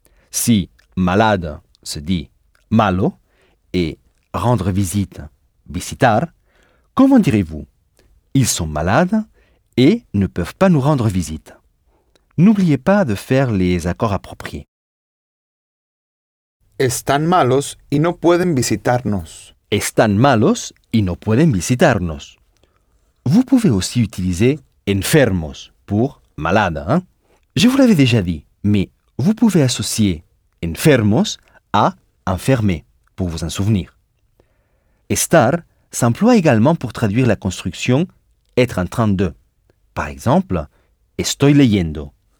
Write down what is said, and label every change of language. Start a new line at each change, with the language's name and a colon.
French: Si « malade » se dit « malo » et « rendre visite » « visitar », comment direz-vous « ils sont malades et ne peuvent pas nous rendre visite ». N'oubliez pas de faire les accords appropriés.
Spanish: Están malos y no pueden visitarnos. Están malos y no pueden visitarnos.
French: Vous pouvez aussi utiliser enfermos pour malade. Hein? Je vous l'avais déjà dit, mais vous pouvez associer enfermos à enfermé, pour vous en souvenir. Estar s'emploie également pour traduire la construction être en train de. Par exemple,
Spanish: estoy leyendo.